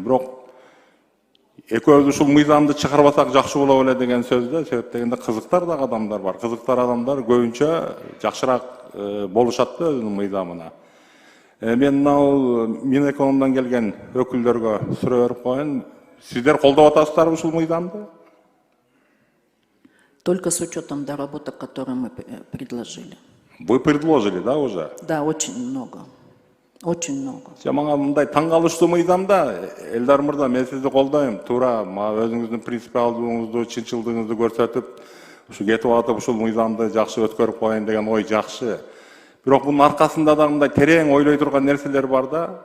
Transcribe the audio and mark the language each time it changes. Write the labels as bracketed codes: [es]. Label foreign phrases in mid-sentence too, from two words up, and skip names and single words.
[ky] Бирок экөөбүз ушул мыйзамды чыгарбасак жакшы болот эле деген сөздө, себеп дегенде кызыктар дагы адамдар бар. Кызыктар адамдар көбүнчө жакшыраак болушат да өзүнүн мыйзамына. Мен мынау Минэкономдон келген өкүлдөргө суроо берип коеюн. Сиздер колдоп атасыздарбы ушул мыйзамды? [ru] Только с учетом доработок, которые мы предложили. Вы предложили, да, уже? Да, очень много. Очень много. [ky] Мага мындай таң калыштуу мыйзамда, Элдар мырза, мен сизди колдойм. Туура, өзүңүздүн принципиалдуулугуңузду, чынчылдыгыңызду көрсөтүп, ушу кетип атып, ушул мыйзамды жакшы өткөрүп коеюн деген ой жакшы. Бирок бунун аркасында да мындай терең ойлой турган нерселер бар да.